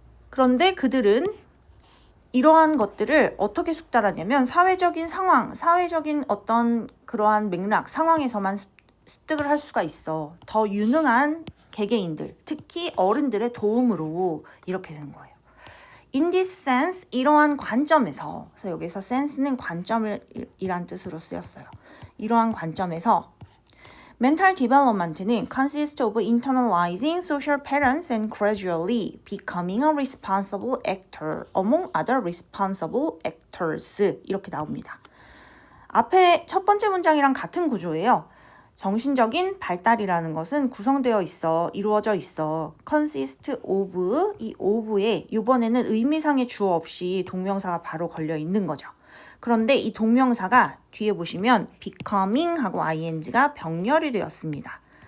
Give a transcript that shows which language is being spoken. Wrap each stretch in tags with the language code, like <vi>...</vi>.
<ko>그런데 그들은 이러한 것들을 어떻게 숙달하냐면 사회적인 상황, 사회적인 어떤 그러한 맥락, 상황에서만 습득을 할 수가 있어. 더 유능한 개개인들, 특히 어른들의 도움으로 이렇게 된 거예요.</ko> <en>In this sense,</en> <ko>이러한 관점에서, 그래서 여기서 sense는 관점이란 뜻으로 쓰였어요. 이러한 관점에서</ko> <en>mental development는 consists of internalizing social patterns and gradually becoming a responsible actor among other responsible actors</en> <ko>이렇게 나옵니다. 앞에 첫 번째 문장이랑 같은 구조예요. 정신적인 발달이라는 것은 구성되어 있어, 이루어져 있어. consist of, 이 of에 이번에는 의미상의 주어 없이 동명사가 바로 걸려 있는 거죠. 그런데 이 동명사가 뒤에 보시면 becoming 하고 ing가 병렬이 되었습니다.</ko>